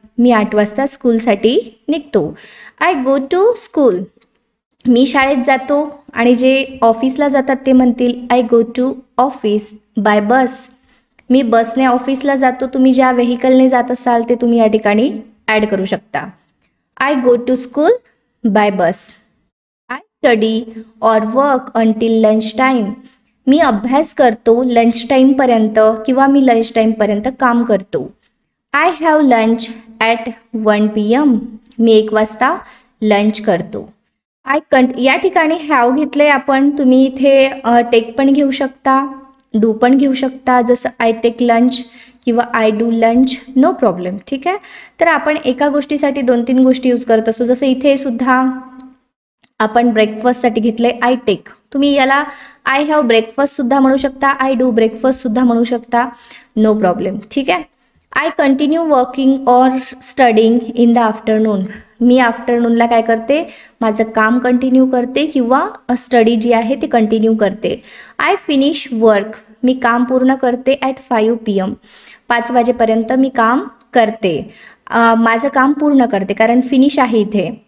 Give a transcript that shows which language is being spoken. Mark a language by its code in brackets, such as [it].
[mr] मी 8 वाजता स्कूलसाठी निघतो. [en] I go to school. [mr] मी शाळेत जातो. आणि जे ऑफिसला जातात ते म्हणतील [en] I go to office by bus. [mr] मी बसने ऑफिसला जातो. तुम्ही ज्या व्हेकलने जात असाल ते तुम्ही या ठिकाणी ॲड करू शकता. [en] I go to school by bus. I study or work until lunch time. [mr] मी अभ्यास करतो लंच टाईमपर्यंत किंवा मी लंच टाईमपर्यंत काम करतो. [en] I have lunch at 1 PM. [mr] मी 1 वाजता लंच करतो. या ठिकाणी हॅव घेतले आपण. तुम्ही इथे टेक पण घेऊ शकता, डू पण घेऊ शकता. [en] जसं I take lunch किंवा I do lunch, no problem. ठीक आहे. [mr] तर आपण एका गोष्टीसाठी 2-3 गोष्टी यूज करत असतो. जसं इथे सुद्धा आपण ब्रेकफास्टसाठी घेतले आय टेक. तुम्ही याला आय हॅव ब्रेकफास्टसुद्धा म्हणू शकता, आय डू ब्रेकफास्टसुद्धा म्हणू शकता, नो प्रॉब्लेम. ठीक आहे. [en] I continue working or studying in the afternoon. [mr] मी आफ्टरनूनला काय करते, माझं काम कंटिन्यू करते किंवा स्टडी जी आहे ती कंटिन्यू करते. [en] I finish work. [mr] मी काम पूर्ण करते [en] At 5 PM. [mr] 5 वाजेपर्यंत मी काम करते. माझं काम पूर्ण करते कारण फिनिश आहे इथे.